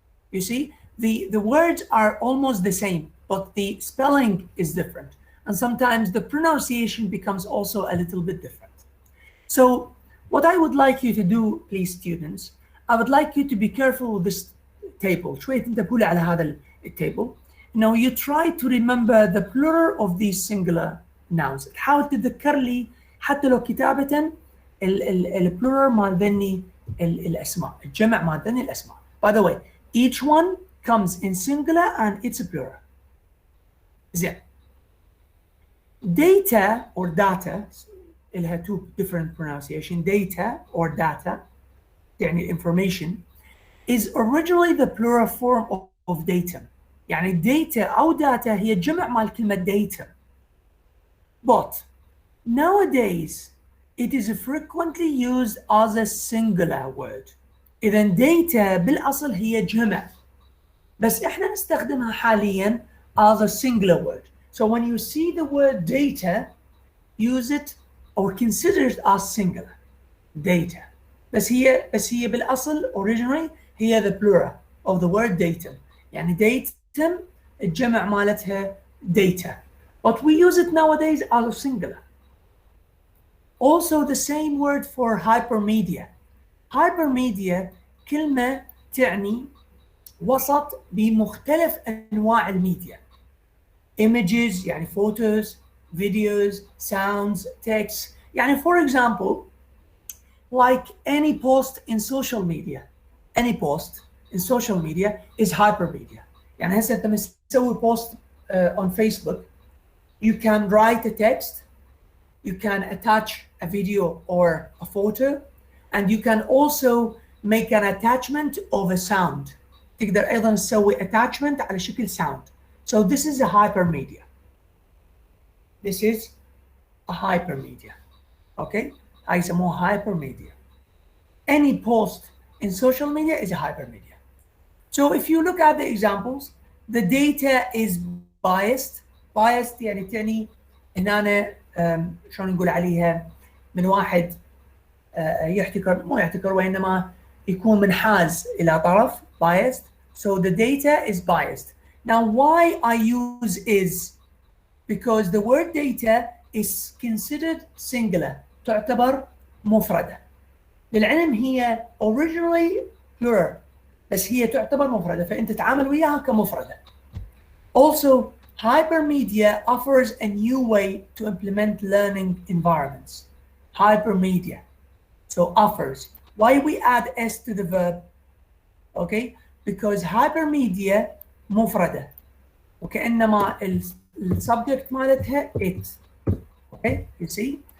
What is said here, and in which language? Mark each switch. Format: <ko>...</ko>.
<en>You see, the words are almost the same, but the spelling is different, and sometimes the pronunciation becomes also a little bit different. So what I would like you to do, please students, I would like you to be careful with this table.</en> <ar>شوية تنتبهوا على هذا التable.</ar> <en>Now you try to remember the plural of these singular nouns.</en> <ar>تحاول تتذكر لي حتى لو كتابة البلورال مال ذني الأسماء، الجمع مال ذني الأسماء.</ar> <en>By the way, each one comes in singular and it's a plural. زين. Data or data, لها two different pronunciation. Data or data يعني information is originally the plural form of datum.</en> <ar>يعني data أو data هي جمع مال كلمة data.</ar> <en>But nowadays it is frequently used as a singular word.</en> <ar>إذن data بالأصل هي جمع، بس إحنا نستخدمها حاليا</ar> <en>as a singular word. So when you see the word data, use it or consider it as singular. Data.</en> <ar>بس هي بالأصل originally هي</ar> <en>the plural of the word datum.</en> <ar>يعني datum الجمع مالتها data.</ar> <en>But we use it nowadays as a singular. Also the same word for hypermedia. Hypermedia</en> <ar>كلمة تعني وسط بمختلف أنواع الميديا.</ar> <en>Images يعني photos, videos, sounds, texts. يعني for example, like any post in social media. Any post in social media is hypermedia.</en> <ar>يعني هسه أنت مسوي</ar> <en>post on Facebook, you can write a text, you can attach a video or a photo, and you can also make an attachment of a sound.</en> <ar>تقدر أيضا تسوي</ar> <en>attachment</en> <ar>على شكل</ar> <en>sound. So this is a hypermedia. This is a hypermedia. Okay?</en> <ar>هاي يسموها hypermedia.</ar> <en>Any post in social media is a hypermedia. So if you look at the examples, the data is biased.</en> <ar>Biased يعني تعني هنا شلون نقول عليها من واحد يحتكر مو يحتكر وإنما يكون منحاز إلى طرف biased.</ar> <en>So the data is biased. Now why I use is because the word data is considered singular,</en> <ar>تعتبر مفردة. للعلم هي</ar> <en>originally plural</en> <ar>بس هي تعتبر مفردة فأنت تتعامل وياها كمفردة.</ar> <en>Also, hypermedia offers a new way to implement learning environments. Hypermedia. So offers. Why we add S to the verb? Okay, because hypermedia</en> <ar>مفردة وكأنما</ar> <en>السبجect</en> <ar>مالتها</ar> <en>it. Okay, you see?</en>